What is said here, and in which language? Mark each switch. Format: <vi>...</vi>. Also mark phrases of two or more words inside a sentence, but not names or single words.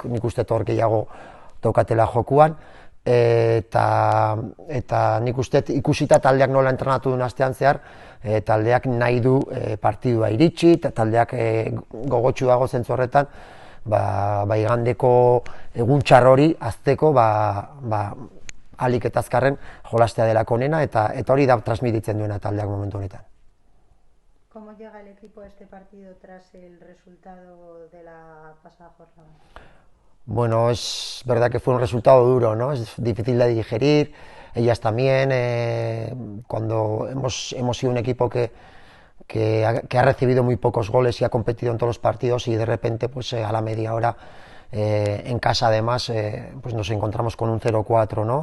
<eu>nik uste hor gehiago daukatela jokuan, eta nik uste ikusita taldeak nola entrenatu duen astean zehar, taldeak nahi du partidua iritsi, eta taldeak gogotsu dago zentzu horretan, igandeko egun txar hori azteko ahalik eta azkarren jolastea delako onena, eta hori da transmititzen duena taldeak momentu honetan.</eu> <es>¿Cómo llega el equipo a este partido tras el resultado de la pasada jornada? Bueno, es verdad que fue un resultado duro, ¿no? Es difícil de digerir, ellas también, cuando hemos sido un equipo que ha recibido muy pocos goles y ha competido en todos los partidos, y de repente a la media hora en casa además nos encontramos con un 0-4, ¿no?</es>